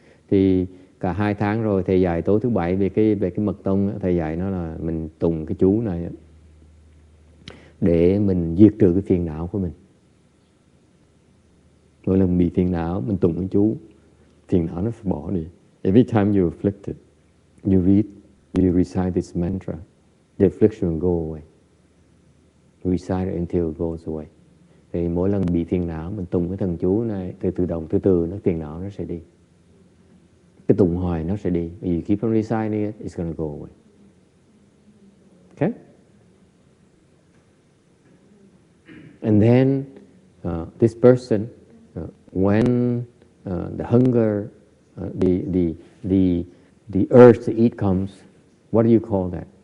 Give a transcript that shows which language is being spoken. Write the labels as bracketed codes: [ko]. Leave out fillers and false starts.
[vi] Thì cả 2 tháng rồi thầy dạy tối thứ Bảy về cái mật tông, thầy dạy nó là mình tụng cái chú này để mình diệt trừ cái phiền não của mình. Mỗi lần bị phiền não, mình tụng cái chú, phiền não nó phải bỏ đi. [en] Every time you're afflicted, you recite this mantra, the affliction will go away. Recite it until it goes away. [vi] Thì mỗi lần bị phiền não, mình tụng cái thần chú này, từ nó phiền não nó sẽ đi. Cái tụng hoài nó sẽ đi. [en] You keep on reciting it, it's going to go away. Okay? And then this person, when the hunger, the urge to eat comes, what do you call that?